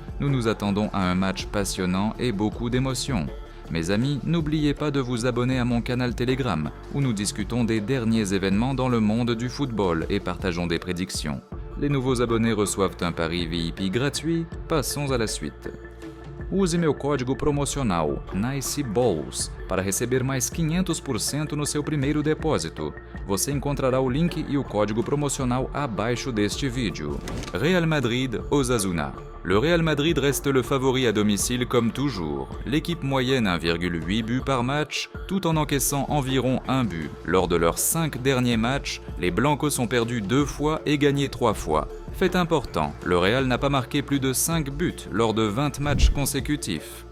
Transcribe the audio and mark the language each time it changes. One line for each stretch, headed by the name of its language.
French: Nous nous attendons à un match passionnant et beaucoup d'émotions. Mes amis, n'oubliez pas de vous abonner à mon canal Telegram, où nous discutons des derniers événements dans le monde du football et partageons des prédictions. Les nouveaux abonnés reçoivent un pari VIP gratuit. Passons à la suite.
Portuguese: Use meu código promocional NICEBALLS para receber mais 500% no seu primeiro depósito. Você encontrará o link e o código promocional abaixo deste vídeo.
French: Real Madrid, Osasuna. Le Real Madrid reste le favori à domicile comme toujours. L'équipe moyenne 1,8 buts par match, tout en encaissant environ 1 but. Lors de leurs 5 derniers matchs, les Blancos ont perdu 2 fois et gagné 3 fois. Fait important, le Real n'a pas marqué plus de 5 buts lors de 20 matchs consécutifs.